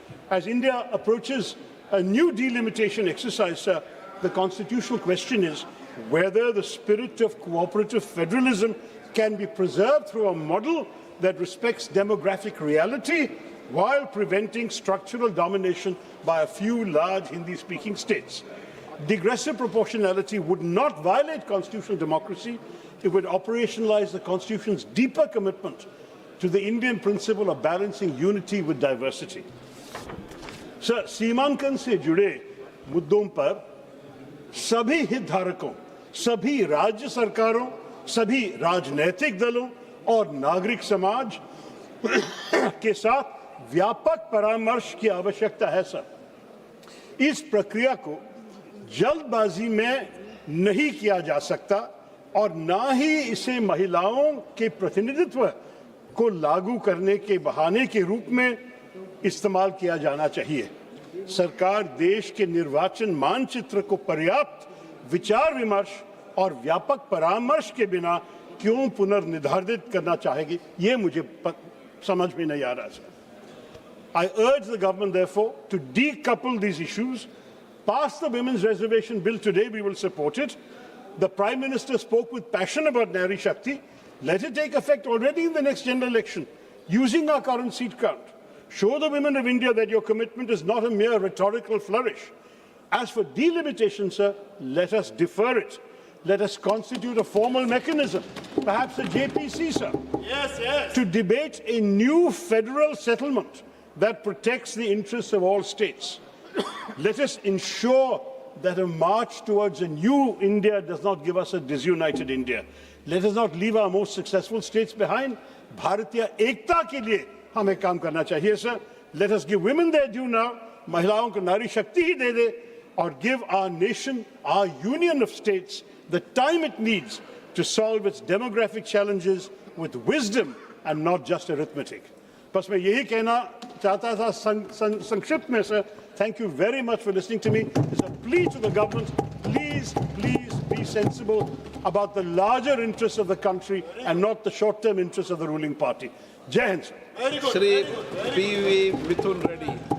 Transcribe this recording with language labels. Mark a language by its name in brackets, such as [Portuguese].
[English] As India approaches a new delimitation exercise, sir, the constitutional question is whether the spirit of cooperative federalism can be preserved through a model that respects demographic reality while preventing structural domination by a few large Hindi-speaking states. Digressive proportionality would not violate constitutional democracy. It would operationalize the Constitution's deeper commitment to the Indian principle of balancing unity with diversity. [Hindi] Sir, सीमांकन से जुड़े मुद्दों पर सभी हितधारकों, सभी राज्य सरकारों, सभी राजनीतिक दलों और नागरिक समाज के साथ व्यापक परामर्श की आवश्यकता है, सर। इस प्रक्रिया को जल्दबाजी में नहीं किया जा सकता और ना ही इसे महिलाओं के प्रतिनिधित्व को लागू करने के बहाने के रूप में इस्तेमाल किया जाना चाहिए। सरकार देश के निर्वाचन मानचित्र को पर्याप्त विचार विमर्श और व्यापक परामर्श के बिना क्यों पुनर्निर्धारित करना चाहेगी, ये मुझे समझ में नहीं आ रहा है। [English] I urge the government, therefore, to decouple these issues. Pass the Women's Reservation Bill today, we will support it. The Prime Minister spoke with passion about Nari Shakti. Let it take effect already in the next general election. using our current seat count. Show the women of India that your commitment is not a mere rhetorical flourish. As for delimitation, sir, let us defer it. Let us constitute a formal mechanism, perhaps a JPC, sir, to debate a new federal settlement that protects the interests of all states. Let us ensure that a march towards a new India does not give us a disunited India. Let us not leave our most successful states behind. [Hindi] Bharatiya Ekta ke liye hame kaam karna chahiye, [English] sir. Let us give women their due now. [Hindi] Mahilaon ko Nari Shakti hi de de, [English] or give our nation, our union of states, the time it needs to solve its demographic challenges with wisdom and not just arithmetic. [Hindi] बस मैं यही कहना चाहता था संक्षिप्त में, sir. [English] Thank you very much for listening to me. It's a plea to the government. Please, please be sensible about the larger interests of the country and not the short-term interests of the ruling party. Jai Hind, sir. Shri P.V. Mithun Reddy.